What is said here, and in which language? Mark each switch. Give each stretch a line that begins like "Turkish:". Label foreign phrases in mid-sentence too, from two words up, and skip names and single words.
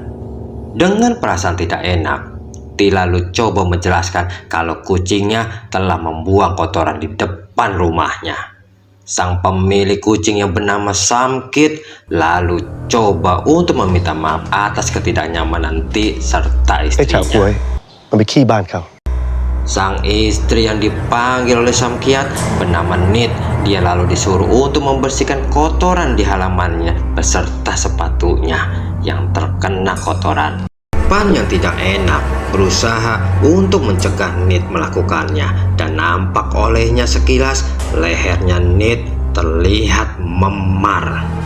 Indonesian: Dengan perasaan tidak enak, Ti lalu coba menjelaskan kalau kucingnya telah membuang kotoran di depan rumahnya. Sang pemilik kucing yang bernama Samkit lalu coba untuk meminta maaf atas ketidaknyamanan Ti serta
Thai: ไอ้เฉาก๊วย
Indonesian: istrinya.
Thai: มันไปขี้บ้านเขา
Indonesian: Sang istri yang dipanggil oleh Samkiat bernama Nit, dia lalu disuruh untuk membersihkan kotoran di halamannya beserta sepatunya yang terkena kotoran. Pan yang tidak enak berusaha untuk mencegah Nit melakukannya, dan nampak olehnya sekilas lehernya Nit terlihat memar.